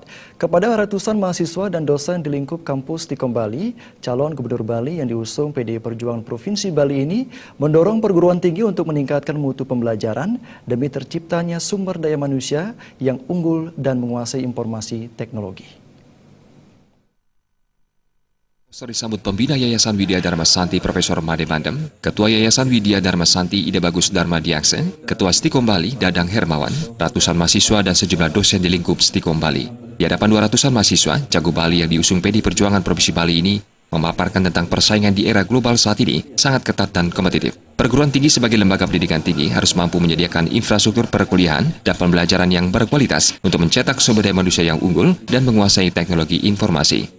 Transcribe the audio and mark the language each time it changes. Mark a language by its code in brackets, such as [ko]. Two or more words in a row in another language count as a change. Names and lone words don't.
[id] Kepada ratusan mahasiswa dan dosen di lingkup kampus Stikom Bali, calon Gubernur Bali yang diusung PDI Perjuangan Provinsi Bali ini mendorong perguruan tinggi untuk meningkatkan mutu pembelajaran demi terciptanya sumber daya manusia yang unggul dan menguasai informasi teknologi. Disambut pembina Yayasan Widya Dharma Santi Profesor Made Bandem, Ketua Yayasan Widya Dharma Santi Ida Bagus Dharma Diakse, Ketua Stikom Bali Dadang Hermawan, ratusan mahasiswa dan sejumlah dosen di lingkup Stikom Bali. Di hadapan 200-an mahasiswa, Cagup Bali yang diusung PDI Perjuangan Provinsi Bali ini memaparkan tentang persaingan di era global saat ini sangat ketat dan kompetitif. Perguruan tinggi sebagai lembaga pendidikan tinggi harus mampu menyediakan infrastruktur perkuliahan dan pembelajaran yang berkualitas untuk mencetak sumber daya manusia yang unggul dan menguasai teknologi informasi.